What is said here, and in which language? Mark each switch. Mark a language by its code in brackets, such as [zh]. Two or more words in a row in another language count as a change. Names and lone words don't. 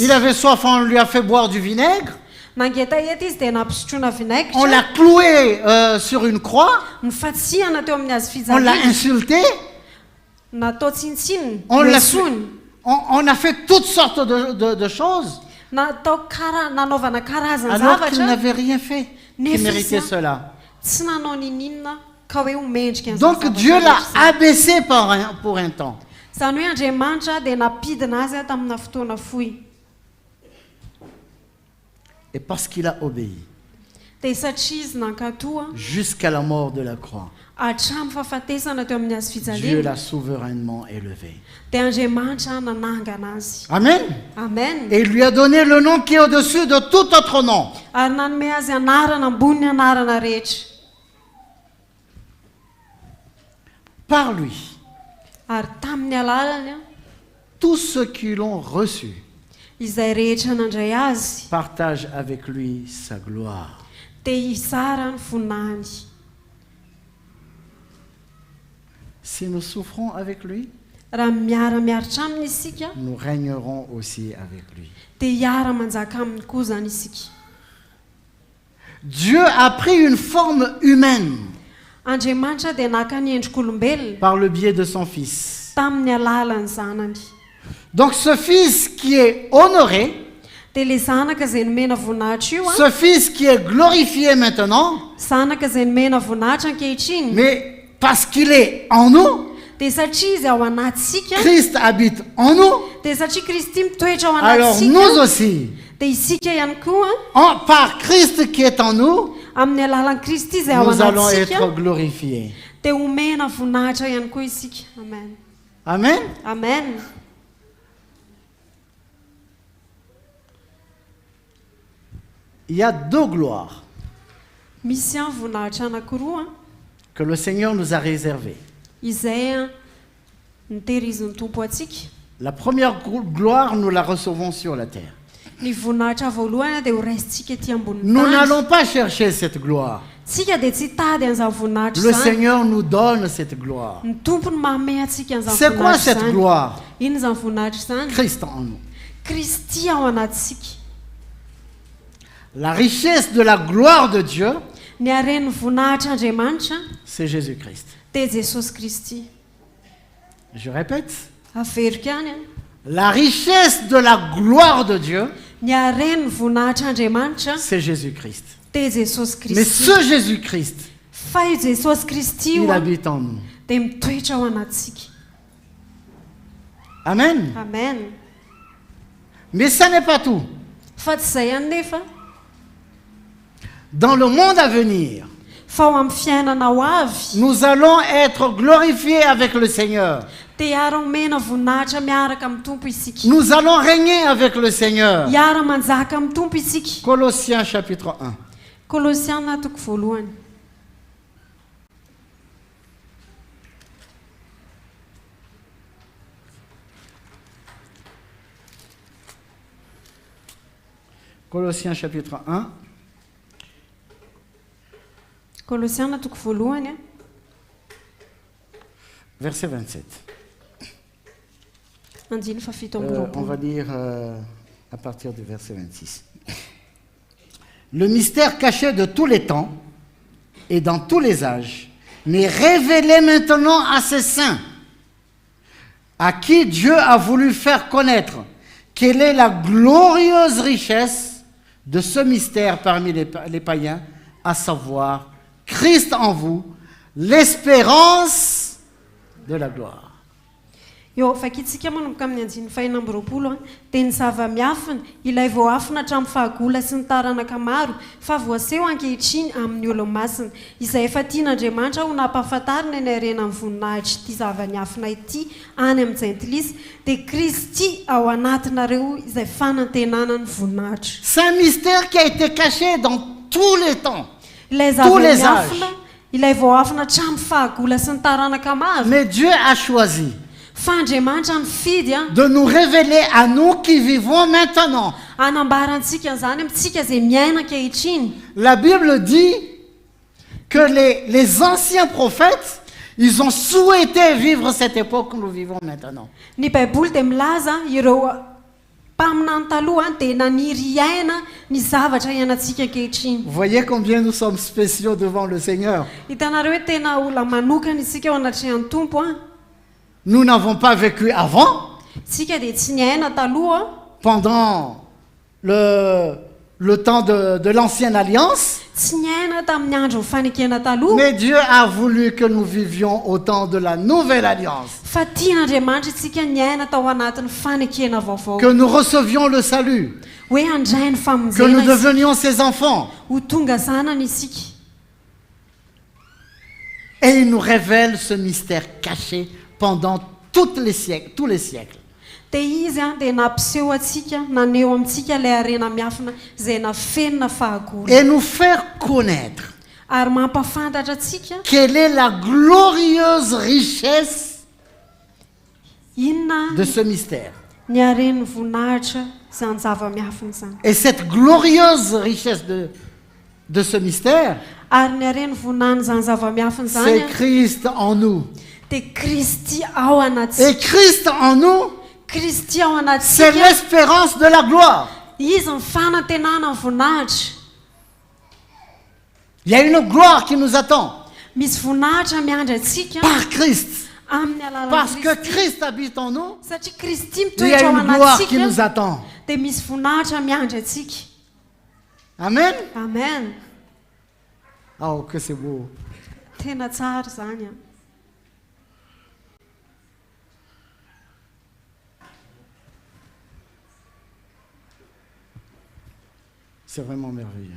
[fr] Il avait soif, on lui a fait boire du vinaigre. [mg] nangeta eta izy dia nampisotroana [fr] On [mg] vinaigitra [fr] l'a cloué sur une croix. [mg] ny fatsiana teo amin'ny hazo [fr] On l'a [mg] fijaliana [fr] insulté. [mg] natao tsintsinina [fr] On l'a [mg] lesony [fr] on a fait toutes sortes de choses. [mg] natao nanaovana karazana [fr] Alors qu'il [mg] zavatra [fr] n'avait rien fait qui [mg] Nefa [fr] méritait [mg] izy [fr] cela. [mg] tsy nanao nininona ka hoe homendrika an'izay [fr] Donc [mg] zavatra [fr] Dieu l'a [mg] rehetra zay. [fr] abaissé pour un temps. [mg] Zany hoe Andriamanitra dia napidina azy tamina fotoana fohy [fr] Et parce qu'il a obéi [mg] dia satria izy nankatoa [fr] jusqu'à la mort de la croix, [mg] hatramin'ny fahafatesana teo amin'ny hazo [fr] Dieu [mg] fijaliana [fr] l'a souverainement élevé. [mg] dia Andriamanitra nanangana azy. [fr] Amen. [mg] Amen. [fr] Et il lui a donné le nom qui est au-dessus de tout autre nom. [mg] Ary nanome azy anarana ambony ny anarana rehetra. [fr] Par lui, [mg] Ary tamin'ny alalany [fr] tous ceux qui l'ont reçu [mg] izay rehetra nandray azy [fr] partage avec lui sa gloire. [mg] dia hizara ny voninahiny. [fr] Si nous souffrons avec lui, [mg] raha miara-miaritra aminy isika [fr] nous régnerons aussi avec lui. [mg] dia hiara-manjaka aminy koa zany isika. [fr] Dieu a pris une forme humaine [mg] Andriamanitra dia naka ny endrik'olombelona [fr] par le biais de son Fils. [mg] tamin'ny alalany zanany. [fr] Donc ce Fils qui est honoré, [mg] dia ilay zanaka izay nomena voninahitra io [fr] ce Fils qui est glorifié maintenant, [mg] zanaka izay nomena voninahitra ankehitriny [fr] mais parce qu'il est en nous, [mg] dia satria izy ao anatsika [fr] Christ habite en nous, [mg] dia satria Kristy mitoetra ao [fr] alors nous [mg] anatsika [fr] aussi, [mg] dia isika ihany koa [fr] par Christ qui est en nous, [mg] amin'ny alalan'i Kristy izay ao [fr] nous allons [mg] anatsika [fr] être glorifiés. [mg] dia omena voninahitra ihany koa isika. [fr] Amen. [mg] Amen. Amen. [fr] Il y a deux gloires [mg] Misy an voninahitra anankiroa [fr] que le Seigneur nous a réservées. [mg] izay nitehirizin'ny tompo atsika. [fr] La première gloire, nous la recevons sur la terre. [mg] Ny voninahitra voalohany dia ho raisintsika ety ambony [fr] Nous [mg] tany. [fr] n'allons pas chercher cette gloire. [mg] Tsika dia tsy tady an'izany voninahitra [fr] Le [mg] zany. [fr] Seigneur nous donne cette gloire. [mg] Ny tompony manome atsika an'izany [fr] C'est quoi [mg] voninahitra [fr] cette [mg] zany. [fr] gloire? [mg] Ino zany voninahitra zany? [fr] Christ en nous. [mg] Kristy ao anatsika. [fr] La richesse de la gloire de Dieu, [mg] Ny haren'ny voninahitran'Andriamanitra [fr] c'est Jésus-Christ. [mg] dia Jesosy Kristy. [fr] Je répète, [mg] Averiko ihany a. [fr] la richesse de la gloire de Dieu, [mg] Ny haren'ny voninahitran'Andriamanitra [fr] c'est Jésus-Christ. [mg] dia Jesosy [fr] Mais [mg] Kristy. [fr] ce Jésus-Christ, [mg] Fa io Jesosy Kristy [fr] il [mg] io [fr] a habite en nous. [mg] dia mitoetra ao anatsika. [fr] Amen. [mg] Amen. [fr] Mais ça n'est pas tout. [mg] Fa tsy izay ihany nefa [fr] Dans le monde à venir, [mg] fa ao amin'ny fiainana ho avy [fr] nous allons être glorifiés avec le Seigneur. [mg] dia hiara-homena voninahitra miaraka amin'ny tompo isika. [fr] Nous allons régner avec le Seigneur. [mg] Hiara-manjaka amin'ny tompo isika. [fr] Colossiens chapitre 1. [mg] Kolosiana toko voalohany. [fr] Colossiens chapitre 1, [mg] Kolosiana toko voalohany a [fr] verset 27. [mg] andiny fa fito amby [fr] On [mg] roapolo. [fr] va lire à partir du verset 26. Le mystère caché de tous les temps et dans tous les âges, mais révélé maintenant à ses saints, à qui Dieu a voulu faire connaître quelle est la glorieuse richesse de ce mystère parmi les païens, à savoir Christ en vous, l'espérance de la gloire. [mg] Eo fakitsika manomboka amin'ny andiny faina amby roapolo a dia ny zava-miafina ilay voafina hatramin'ny fahagola sy ny taranaka maro fa voaseho ankehitriny amin'ny olo-masina izay efa tian'Andriamanitra ho nampahafantarina ny harena amin'ny voninahitra ity zava-miafina ity any amin'ny Jentilisa dia Kristy ao anatinareo izay fanantenana ny voninahitra. [fr] C'est un mystère qui a été caché dans tous les temps, [mg] Ilay [fr] tous les [mg] zava-miafina [fr] âges. [mg] ilay voafina hatramin'ny fahagola sy ny taranaka maro [fr] Mais Dieu a choisi [mg] fa Andriamanitra nifidy a [fr] de nous révéler à nous qui vivons maintenant. [mg] anambarantsika an'izany amintsika izay miaina ankehitriny. [fr] La Bible dit que les anciens prophètes, ils ont souhaité vivre cette époque que nous vivons maintenant. [mg] Ny Baiboly dia milaza ireo mpaminany taloha dia naniry iaina ny zavatra iainantsika ankehitriny. [fr] Vous voyez combien nous sommes spéciaux devant le Seigneur. [mg] Hitanareo hoe tena olona manokana isika ao anatrehan'ny tompo a. [fr] Nous n'avons pas vécu avant, [mg] Tsika dia tsy niaina taloha [fr] pendant le temps de l'ancienne alliance, [mg] tsy niaina tamin'ny andro fanekena taloha [fr] mais Dieu a voulu que nous vivions au temps de la nouvelle alliance, [mg] fa tian'Andriamanitra isika niaina tao anatin'ny fanekena vaovao [fr] que nous recevions le salut, [mg] hoe handray ny [fr] que nous [mg] famonjena isika [fr] devenions ses enfants. [mg] ho tonga zanany isika. [fr] Et il nous révèle ce mystère caché pendant tous les siècles. [mg] Dia izy a dia nampiseho atsika naneho amintsika ilay harena miafina izay nafenina fahagola [fr] Et nous faire connaître [mg] ary mampafantatra atsika [fr] quelle est la glorieuse richesse [mg] inona [fr] de ce mystère. [mg] ny haren'ny voninahitra zany zava-miafiny zany. [fr] Et cette glorieuse richesse de ce mystère, [mg] Ary ny hareny vonany zany zava-miafiny zany [fr] c'est [mg] a, [fr] Christ en nous. [mg] dia Kristy ao [fr] Et [mg] anatsika. [fr] Christ en nous, [mg] Kristy ao [fr] c'est [mg] anatsika. [fr] l'espérance de la gloire. [mg] Izy ny fanantenana ny voninahitra. [fr] Il y a une gloire qui nous attend [mg] Misy voninahitra miandry atsika [fr] par Christ. [mg] amin'ny [fr] Parce [mg] alalan'ny [fr] que [mg] Kristy. [fr] Christ habite en nous, [mg] Satria Kristy [fr] il y a [mg] mitoetra ao [fr] une gloire qui nous [mg] anatsika [fr] attend. [mg] dia misy voninahitra miandry atsika. [fr] Amen. [mg] Amen. [fr] Oh, que c'est beau. [mg] Tena tsara zany a. [fr] C'est vraiment merveilleux.